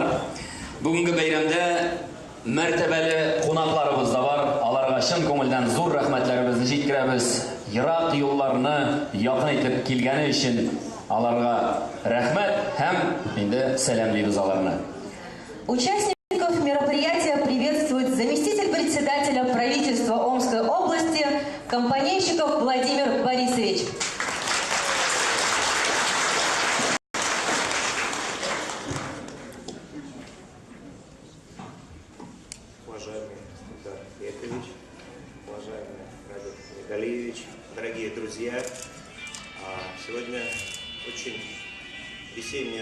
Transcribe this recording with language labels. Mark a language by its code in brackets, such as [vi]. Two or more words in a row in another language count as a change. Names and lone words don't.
[tt] Бүгенге бәйрәмдә мәртәбәле кунакларыбыз да бар. Аларга чын күңелдән зур рәхмәтләребезне җиткерәбез. Ерак юлларны якын итеп килгәне өчен аларга рәхмәт һәм инде сәламлыйбыз аларны. [ru] Участников мероприятия приветствует заместитель председателя правительства Омской области Компанейщиков Владимир Борисович. Уважаемый Ильдар Яковлевич, уважаемый Радик Мигалиевич, дорогие друзья, сегодня очень весеннее